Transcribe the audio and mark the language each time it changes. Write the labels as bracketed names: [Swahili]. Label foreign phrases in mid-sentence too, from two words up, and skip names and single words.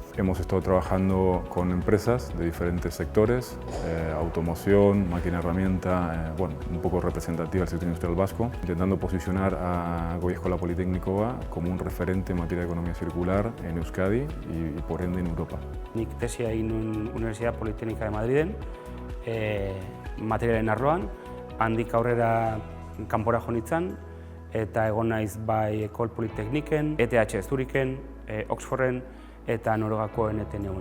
[Spanish] Hemos estado trabajando con empresas de diferentes sectores, automoción, máquina herramienta, bueno, un poco representativa del sector industrial vasco, intentando posicionar a Goi Eskola Politeknikoa como un referente en materia de economía circular en Euskadi y por ende en Europa. [Basque] Nik tesia egin nuen Universidad Politécnica de Madriden, materialen arloan, handik aurrera kanpora jo nintzen, eta egon naiz bai Ecole Polytechniquen, ETH Zurichen, Oxforden eta Noruegakoen ETNUn.